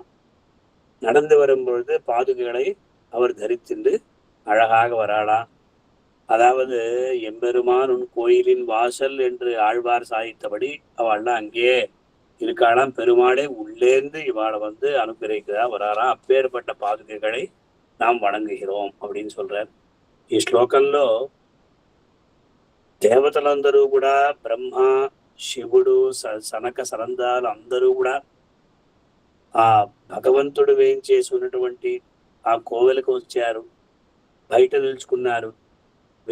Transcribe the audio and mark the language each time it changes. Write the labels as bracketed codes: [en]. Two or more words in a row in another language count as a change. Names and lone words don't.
[ta] நடந்து வரும் பொழுது பாதுகைகளை அவர் தரித்துண்டு அழகாக வராளாம். அதாவது எம்பெருமான் உன் கோயிலின் வாசல் என்று ஆழ்வார் சாதித்தபடி அவள்லாம் அங்கேயே இருக்காளாம். பெருமாளே உள்ளேந்து இவாளை அனுப்பிக்கிறதா வராராம். அப்பேற்பட்ட பாதுகைகளை நாம் వణంగిகிறோம் அப்படின்னு சொல்றார். [te] ఈ శ్లోకంలో దేవతలందరూ కూడా బ్రహ్మ, శివుడు, సనక సనందాలు అందరూ కూడా ఆ భగవంతుడు వేయించేసి ఉన్నటువంటి ఆ కోవెలకు వచ్చారు, బయట నిలుచుకున్నారు.